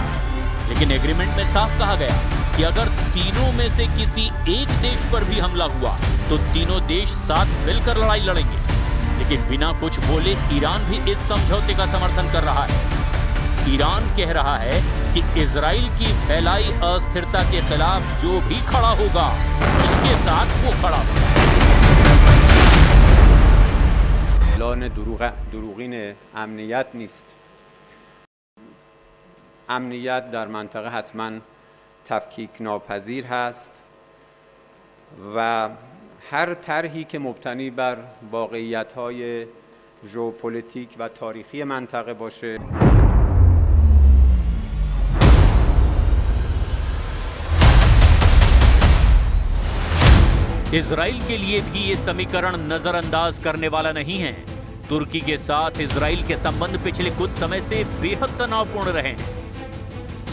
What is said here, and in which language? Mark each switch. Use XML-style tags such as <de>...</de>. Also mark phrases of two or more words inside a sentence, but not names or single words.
<hi>लेकिन एग्रीमेंट में साफ कहा गया कि अगर तीनों में से किसी एक देश पर भी हमला हुआ तो तीनों देश साथ मिलकर लड़ाई लड़ेंगे। लेकिन बिना कुछ बोले ईरान भी इस समझौते का समर्थन कर रहा है। ईरान कह रहा है कि इजराइल की फैलाई अस्थिरता के खिलाफ जो भी खड़ा होगा उसके साथ वो खड़ा होगा।</hi> <fa>اعلان دروغین امنیت نیست. امنیت در منطقه حتما تفکیک ناپذیر هست و هر طرحی که مبتنی بر واقعیت‌های ژئوپلیتیک و تاریخی منطقه باشه.</fa> <hi>इजराइल के लिए भी ये समीकरण नजरअंदाज करने वाला नहीं है। तुर्की के साथ इजराइल के संबंध पिछले कुछ समय से बेहद तनावपूर्ण रहे हैं।</hi>